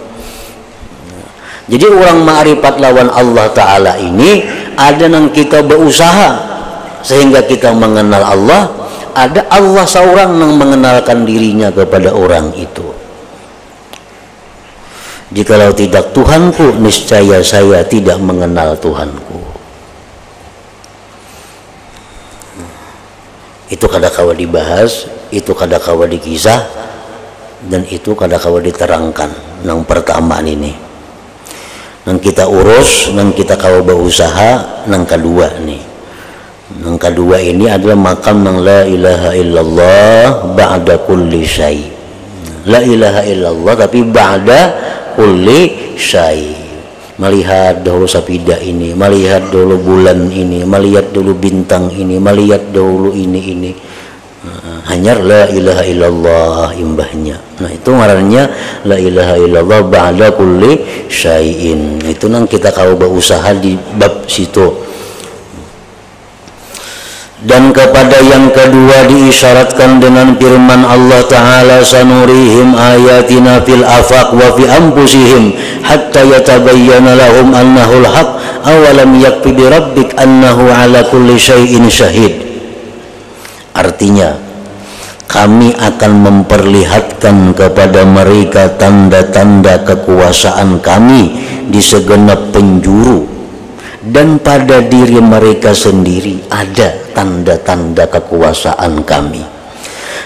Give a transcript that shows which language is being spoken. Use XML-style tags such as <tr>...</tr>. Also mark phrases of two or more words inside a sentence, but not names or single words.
<id>Jadi orang ma'rifat lawan Allah Ta'ala ini, ada yang kita berusaha sehingga kita mengenal Allah, ada Allah seorang yang mengenalkan dirinya kepada orang itu. Jikalau tidak Tuhanku, niscaya saya tidak mengenal Tuhanku. Itu kadang-kala dibahas, itu kadang-kala dikisah, dan itu kadang-kala diterangkan. Yang pertama ini nang kita urus, nang kita kau berusaha, nang kedua nih. Nang kedua ini adalah makam nang</id> <ar>لا إله إلا الله بعد كل شيء. لا إله إلا الله tapi بعد كل شيء.</ar> <id>Melihat dahulu sapida ini, melihat dahulu bulan ini, melihat dahulu bintang ini, melihat dahulu ini.</id> <ar>Hanya لا إله إلا الله imbahnya.</ar> <id>Nah, itu ngarannya</id> <ar>لا إله إلا الله بعد كل شيء.</ar> <id>Itu nang kita kau berusaha di bab situ. Dan kepada yang kedua diisyaratkan dengan firman Allah Ta'ala,</id> <ar>سنريهم آياتنا في الآفاق وفي أنفسهم حتى يتبين لهم أنه الحق أولم يكف بربك أنه على كل شيء شهيد.</ar> <id>Artinya, kami akan memperlihatkan kepada mereka tanda-tanda kekuasaan kami di segenap penjuru, dan pada diri mereka sendiri ada tanda-tanda kekuasaan kami.</id>